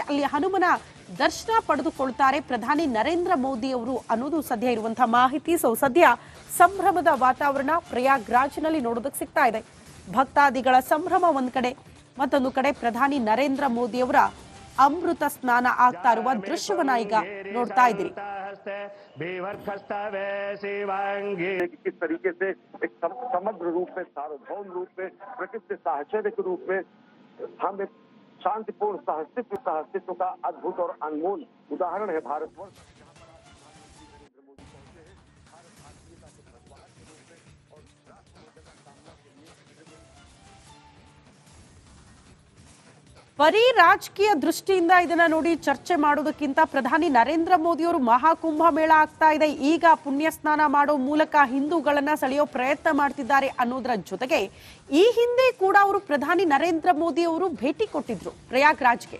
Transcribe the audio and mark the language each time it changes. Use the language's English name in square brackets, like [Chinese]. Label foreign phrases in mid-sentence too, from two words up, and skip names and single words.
[Kannada] ಅಲ್ಲಿ ಹನುಮನ ದರ್ಶನ ಪಡೆದುಕೊಳ್ತಾರೆ ಪ್ರಧಾನಿ ನರೇಂದ್ರ ಮೋದಿ ಅವರು ಅನ್ನೋದು ಸದ್ಯ ಇರುವಂತಹ ಮಾಹಿತಿ. ಸದ್ಯ ಸಂಭ್ರಮದ ವಾತಾವರಣ ಪ್ರಯಾಗ್ರಾಜ್ನಲ್ಲಿ ನೋಡೋದಕ್ಕೆ ಸಿಗ್ತಾ ಇದೆ. ಭಕ್ತಾದಿಗಳ ಸಂಭ್ರಮ ಒಂದ್ ಕಡೆ, ಮತ್ತೊಂದು ಕಡೆ ಪ್ರಧಾನಿ ನರೇಂದ್ರ ಮೋದಿ ಅವರ ಅಮೃತ ಸ್ನಾನ ಆಗ್ತಾ ಇರುವ ದೃಶ್ಯವನ್ನ ಈಗ ನೋಡ್ತಾ ಇದ್ದೀರಿ. [Hindi] किस तरीके से एक समग्र रूप में, सार्वभौम रूप में, प्रकृति साहचर्य के रूप में हम एक शांतिपूर्ण सहअस्तित्व का अद्भुत और अनमोल उदाहरण है भारतवर्ष. [Kannada] ಬರೀ ರಾಜಕೀಯ ದೃಷ್ಟಿಯಿಂದ ಇದನ್ನ ನೋಡಿ ಚರ್ಚೆ ಮಾಡೋದಕ್ಕಿಂತ ಪ್ರಧಾನಿ ನರೇಂದ್ರ ಮೋದಿ ಅವರು ಮಹಾಕುಂಭ ಮೇಳ ಆಗ್ತಾ ಇದೆ, ಈಗ ಪುಣ್ಯ ಸ್ನಾನ ಮಾಡೋ ಮೂಲಕ ಹಿಂದೂಗಳನ್ನ ಸೆಳೆಯೋ ಪ್ರಯತ್ನ ಮಾಡ್ತಿದ್ದಾರೆ ಅನ್ನೋದರ ಜೊತೆಗೆ ಈ ಹಿಂದೆ ಕೂಡ ಅವರು ಪ್ರಧಾನಿ ನರೇಂದ್ರ ಮೋದಿ ಅವರು ಭೇಟಿ ಕೊಟ್ಟಿದ್ರು ಪ್ರಯಾಗ್ರಾಜ್ಗೆ.